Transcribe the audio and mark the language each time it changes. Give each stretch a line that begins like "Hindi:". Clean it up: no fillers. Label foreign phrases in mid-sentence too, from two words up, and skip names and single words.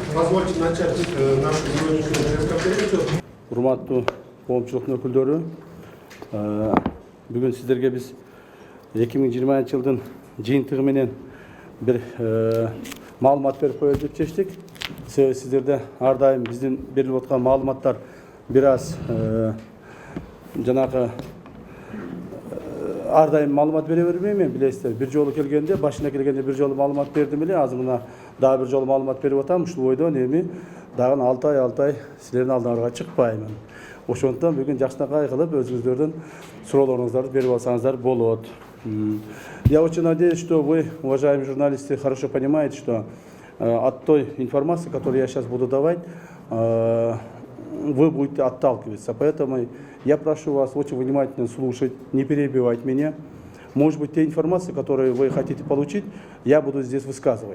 Russian: Позвольте начать нашу сегодняшнюю пресс-конференцию.
Kyrgyz: Урматтуу коомчулуктун өкүлдөрү, бүгүн сиздерге биз 2020 жылдын жыйынтыгы менен бир маалымат берип коелу деп чечтик. Себеби сиздерде ар дайым биздин берилип аткан маалыматтар бир аз жанагы ар дайым маалымат бере бербейм мен, билесиздер. Бир жолу келгенде, башына келгенде бир жолу маалымат бердим эле, азыр мына дагы бир жолу маалымат берип атам. Ушул бойдон эми дагы 6 ай силердин алдыңарга чыкпаймын. Ошондуктан бүгүн жакшынакай кылып өзүңүздөрдүн суроолоруңуздарды берип алсаңыздар болот.
Russian: Я очень надеюсь, что вы, уважаемые журналисты, хорошо понимаете, что от той информации, которую я сейчас буду давать, вы будете отталкиваться. Поэтому я прошу вас очень внимательно слушать, не перебивать меня. Может быть, те информации, которые вы хотите получить, я буду здесь высказывать.